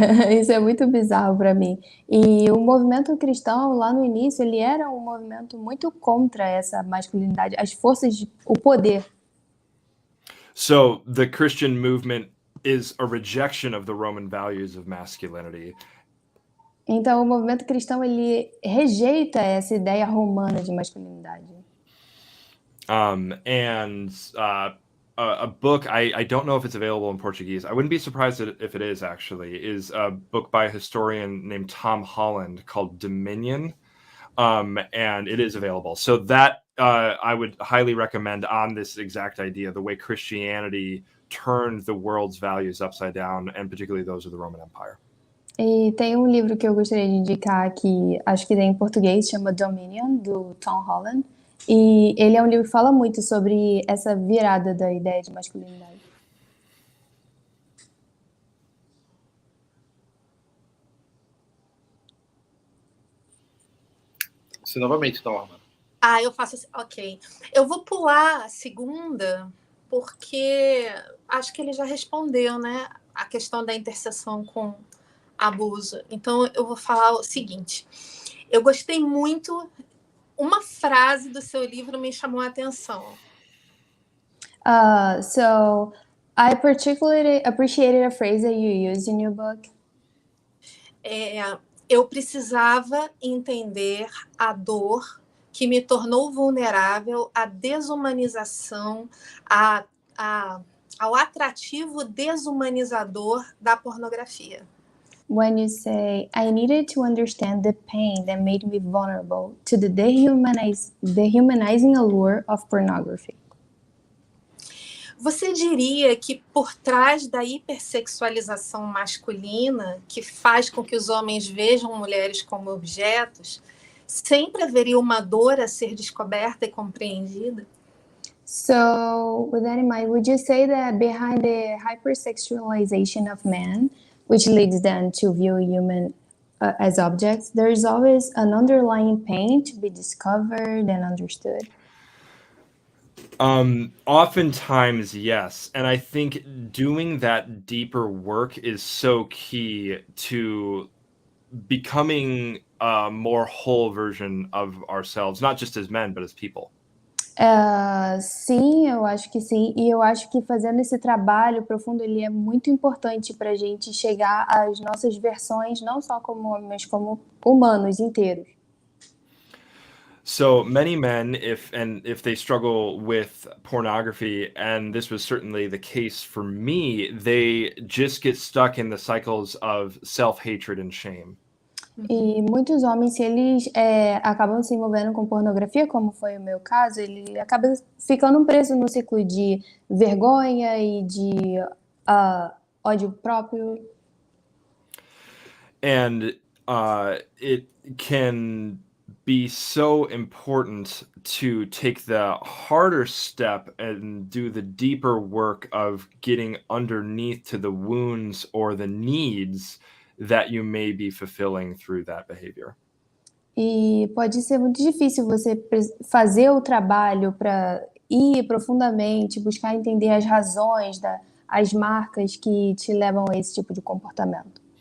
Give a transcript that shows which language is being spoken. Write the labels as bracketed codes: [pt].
[pt] Isso é muito bizarro para mim. E o movimento cristão, lá no início, ele era um movimento muito contra essa masculinidade, as forças, o poder. [en] So the Christian movement is a rejection of the Roman values of masculinity. [pt] Então, o movimento cristão, ele rejeita essa ideia romana de masculinidade. [en] A book, I don't know if it's available in Portuguese. I wouldn't be surprised if it is, actually, is a book by a historian named Tom Holland called Dominion. And it is available. So that I would highly recommend on this exact idea, the way Christianity turned the world's values upside down, and particularly those of the Roman Empire. [pt] E tem um livro que eu gostaria de indicar que acho que tem em português, chama Dominion, do Tom Holland. E ele é um livro que fala muito sobre essa virada da ideia de masculinidade. Se novamente, então, Armando. Eu faço assim, ok. Eu vou pular a segunda, porque acho que ele já respondeu, né? A questão da interseção com abuso. Então, eu vou falar o seguinte. Eu gostei muito. Uma frase do seu livro me chamou a atenção. [en] So, I particularly appreciated a phrase that you used in your book. [pt] Eu precisava entender a dor que me tornou vulnerável à desumanização, ao atrativo desumanizador da pornografia. [en] when you say, I needed to understand the pain that made me vulnerable to the dehumanizing allure of pornography. [pt] Você diria que por trás da hipersexualização masculina, que faz com que os homens vejam mulheres como objetos, sempre haveria uma dor a ser descoberta e compreendida? [en] So, with that in mind, would you say that behind the hypersexualization of men, which leads them to view human as objects, there is always an underlying pain to be discovered and understood? Oftentimes, yes. And I think doing that deeper work is so key to becoming a more whole version of ourselves, not just as men, but as people. [pt] Sim, eu acho que sim. E eu acho que fazendo esse trabalho profundo, ele é muito importante para a gente chegar às nossas versões, não só como homens, mas como humanos inteiros. [en] So many men, if they struggle with pornography, and this was certainly the case for me, they just get stuck in the cycles of self-hatred and shame. [pt] E muitos homens, se eles acabam se envolvendo com pornografia, como foi o meu caso, ele acaba ficando preso no ciclo de vergonha e de ódio próprio. [en] And it can be so important to take the harder step and do the deeper work of getting underneath to the wounds or the needs that you may be fulfilling through that behavior. [pt] E pode ser muito difícil você fazer o trabalho para ir profundamente, buscar entender as razões, as marcas que te levam a esse tipo de comportamento.